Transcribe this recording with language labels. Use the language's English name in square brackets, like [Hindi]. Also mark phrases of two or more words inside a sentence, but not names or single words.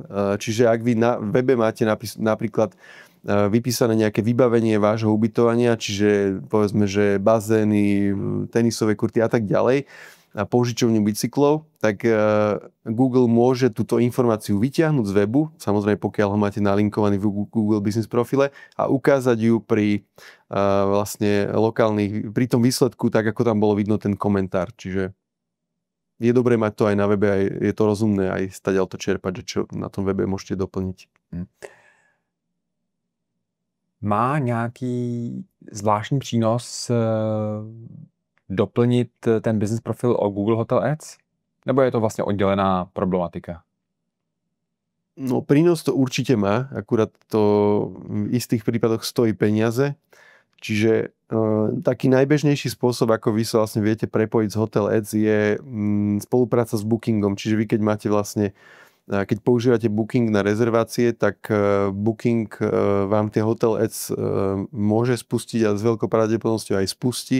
[Slovak] Čiže ak vy na webe máte napríklad vypísané nejaké vybavenie vášho ubytovania, čiže povedzme, že bazény, tenisové kurty a tak ďalej, a použičovňu bicyklov, tak Google môže túto informáciu vyťahnuť z webu, samozrejme pokiaľ ho máte nalinkovaný v Google Business Profile, a ukázať ju pri vlastne lokálnych, pri tom výsledku, tak ako tam bolo vidno ten komentár. Čiže je dobré mať to aj na webe, aj je to rozumné aj stadiaľ to čerpať, že čo na tom webe môžete doplniť. [Czech] Má nějaký zvláštní přínos doplnit ten business profil o Google Hotel Ads? Nebo je to vlastně oddělená problematika? [Slovak] No prínos to určite má, akurát to v istých prípadoch stojí peniaze. Čiže taký najbežnejší spôsob, ako vy sa vlastne viete prepojiť s Hotel Ads je spolupráca s Bookingom. Čiže vy keď máte vlastne, keď používate Booking na rezervácie, tak Booking vám tie Hotel Ads môže spustiť a s veľkou pravdepodobnosťou aj spustí.